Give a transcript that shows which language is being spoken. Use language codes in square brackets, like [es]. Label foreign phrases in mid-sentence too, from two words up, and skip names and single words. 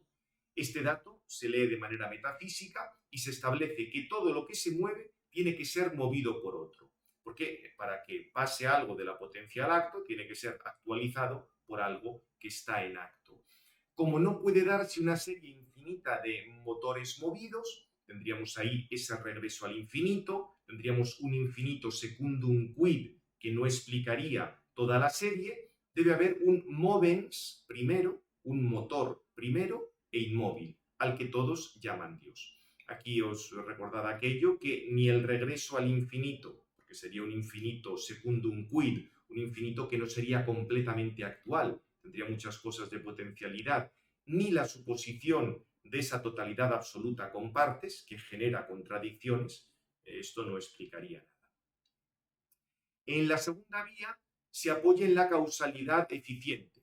[es] Este dato se lee de manera metafísica y se establece que todo lo que se mueve tiene que ser movido por otro, porque para que pase algo de la potencia al acto tiene que ser actualizado por algo que está en acto. Como no puede darse una serie infinita de motores movidos, tendríamos ahí ese regreso al infinito, tendríamos un infinito [la] secundum quid [es] que no explicaría toda la serie, debe haber un movens primero, un motor primero e inmóvil, al que todos llaman Dios. Aquí os recordad aquello que ni el regreso al infinito, porque sería un infinito [la] secundum quid, [es] un infinito que no sería completamente actual, tendría muchas cosas de potencialidad, ni la suposición de esa totalidad absoluta con partes, que genera contradicciones, esto no explicaría nada. En la segunda vía se apoya en la causalidad eficiente.